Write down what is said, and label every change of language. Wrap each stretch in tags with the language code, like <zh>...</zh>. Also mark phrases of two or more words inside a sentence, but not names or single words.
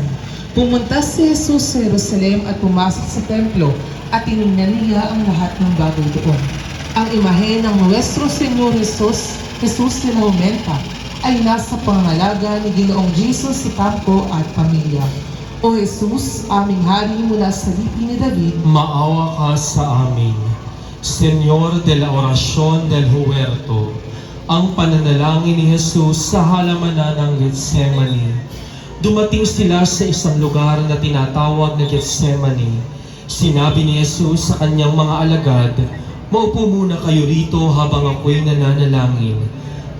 <tl>Pumunta si Jesus sa Jerusalem at pumasok sa templo at tinignan niya ang lahat ng bagay doon. Ang imahe ng Nuestro Señor Jesus de la Jumenta ay nasa pangangalaga ni Ginoong Jesus Sicampo at pamilya. O Jesus, aming hari mula sa lipi ni David, maawa ka sa amin. Señor de la Oración del Huerto, ang pananalangin ni Jesus sa halamanan ng Getsemani. Dumating sila sa isang lugar na tinatawag na Getsemani. Sinabi ni Jesus sa kanyang mga alagad, "Maupo muna kayo rito habang ako'y nananalangin."</tl>